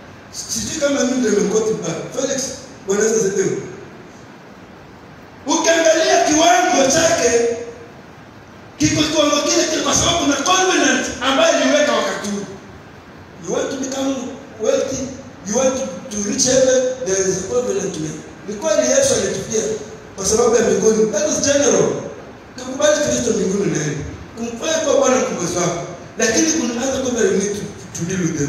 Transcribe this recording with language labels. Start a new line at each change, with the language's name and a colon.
Swahili: Sijui kama mimi ndio nimekoti pale. Felix wanaweza sema. Ukiangalia kiwango chake kiko kiwango kile kwa sababu kuna covenant ambayo iliweka wakati huu.
English: You want to become wealthy, you want to reach heaven, there is a covenant to make.
Swahili: Ni kweli Yesu alitufia kwa sababu ya mbinguni.
English: That is general.
Swahili: Tukubali Kristo mbinguni na yeye. Kumfanya kwa Bwana mkombozi wako. Lakini kuna
English: other covenant you need to deal with them.